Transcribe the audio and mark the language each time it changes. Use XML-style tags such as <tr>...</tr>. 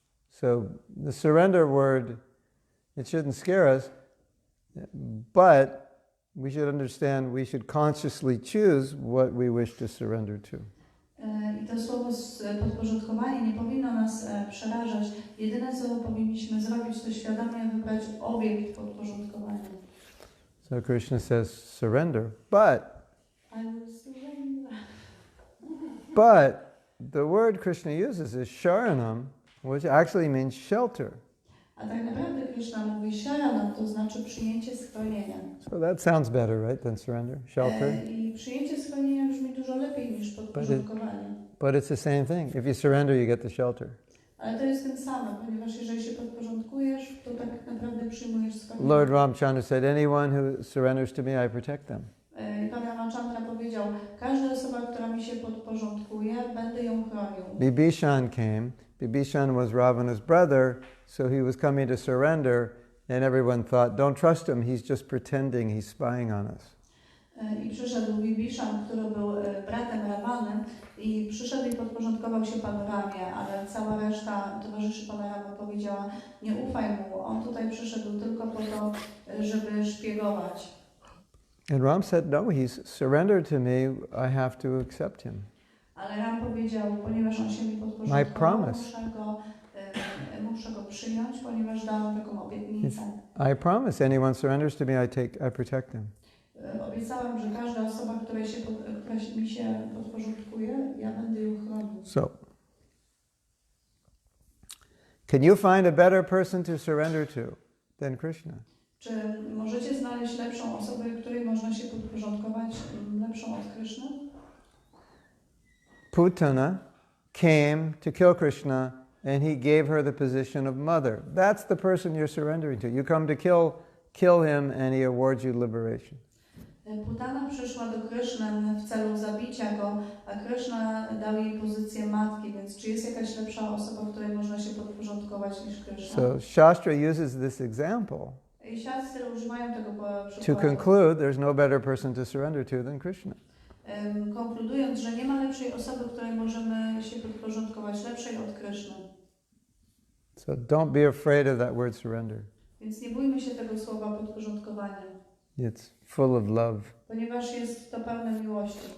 <en>So the surrender word, it shouldn't scare us, but we should understand we should consciously choose what we wish to surrender to.</en> <pl>I to słowo podporządkowanie nie powinno nas przerażać. Jedyne, co powinniśmy zrobić, to świadomie wybrać obiekt podporządkowania.</pl> <en>So Krishna says surrender, but I will surrender. But the word Krishna uses is sharanam, which actually means shelter.</en> <pl>A tak naprawdę Krishna mówi sharanam, to znaczy przyjęcie schronienia.</pl> <en>So that sounds better, right, than surrender, shelter.</en> <pl>I przyjęcie schronienia brzmi dużo lepiej niż podporządkowanie.</pl> <en>But it's the same thing. If you surrender, you get the shelter.</en> <pl>Ale to jest ten sam, ponieważ jeżeli się podporządkujesz, to tak naprawdę przyjmujesz schronienie.</pl> <en>Lord Ramchandra said, anyone who surrenders to me, I protect them.</en> <pl>Pan Ramachandra powiedział, każda osoba, która mi się podporządkuje, będę ją chronił.</pl> <en>Bibhishan came. Bibhishan was Ravana's brother, so he was coming to surrender, and everyone thought, don't trust him, he's just pretending, he's spying on us.</en> <pl>I przyszedł Bibhishan, który był bratem Ravany, i przyszedł i podporządkował się Panu Ramie, ale cała reszta towarzyszy Pana Ramy powiedziała, nie ufaj mu, on tutaj przyszedł tylko po to, żeby szpiegować.</pl> <en>And Ram said, no, he's surrendered to me, I have to accept him.</en> <pl>Ale Ram powiedział, ponieważ on się mi podporządkował, muszę go przyjąć, ponieważ dałem taką obietnicę.</pl> <en>I promise anyone surrenders to me, I protect them.</en> <pl>Obiecałem, że każda osoba, która mi się podporządkuje, ja będę ją chronił.</pl> <en>So, can you find a better person to surrender to than Krishna?</en> <pl>Czy możecie znaleźć lepszą osobę, której można się podporządkować, lepszą od Kryszny?</pl> <en>Putana came to kill Krishna and he gave her the position of mother. That's the person you're surrendering to. You come to kill him and he awards you liberation.</en> <pl>Putana przyszła do Kryszny w celu zabicia go, a Kryszna dał jej pozycję matki, więc czy jest jakaś lepsza osoba, której można się podporządkować niż Kryszna?</pl> <en>So Shastra uses this example</en> <pl>I siostry używają tego przykładu.</pl> <en>to conclude there's no better person to surrender to than Krishna.</en> <pl>Konkludując, że nie ma lepszej osoby, której możemy się podporządkować, lepszej od Kryszny.</pl> <en>So don't be afraid of that word surrender.</en> <pl>Więc nie bójmy się tego słowa podporządkowania.</pl> <en>It's full of love</en> <pl>ponieważ jest to pełne miłości</pl>